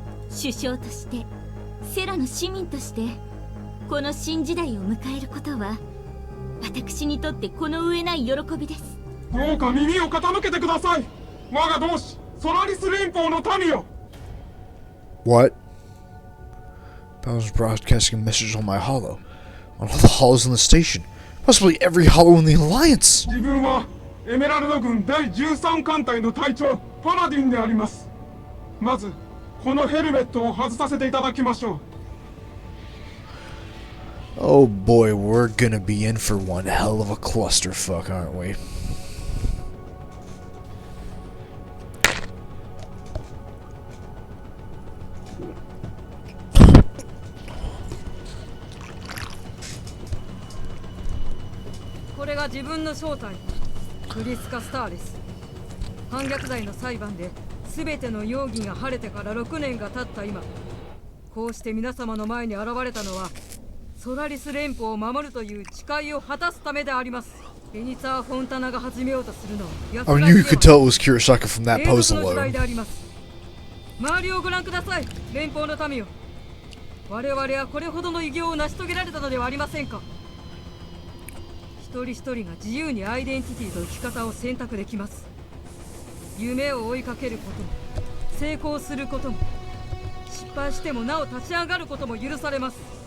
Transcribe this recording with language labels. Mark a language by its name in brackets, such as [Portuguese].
[Japanese] 首相としてセラの市民としてこの新時代を迎えることは、私にとってこの上ない喜びです。どうか耳を傾けてください。我が同志ソラリス連邦の民よ。 [English] What? I was broadcasting a message on my hollow. On all the hollows in the station. Possibly every hollow in the Alliance. [Japanese] 自分はエメラルド軍第13艦隊の隊長パラディンであります。まずこのヘルメットを外させていただきましょう。 [English] Oh boy, we're gonna be in for one hell of a clusterfuck, aren't we? This is his name, クリスカ・スターレス。 [Japanese] 反逆罪の裁判で全ての容疑が晴れてから6年が経った今、こうして皆様の前に現れたのはソラリス連邦を守るという誓いを果たすためであります。ベニツァー・フォンタナが始めようとするのは [English] I mean, you could tell it was Kurosaka from that pose [Japanese] の時代 [English] alone. [Japanese] であります。周りをご覧ください、連邦の民よ。我々はこれほどの偉業を成し遂げられたのではありませんか。一人一人が自由にアイデンティティと生き方を選択できます。夢を追いかけることも成功することも失敗してもなお立ち上がることも許されます。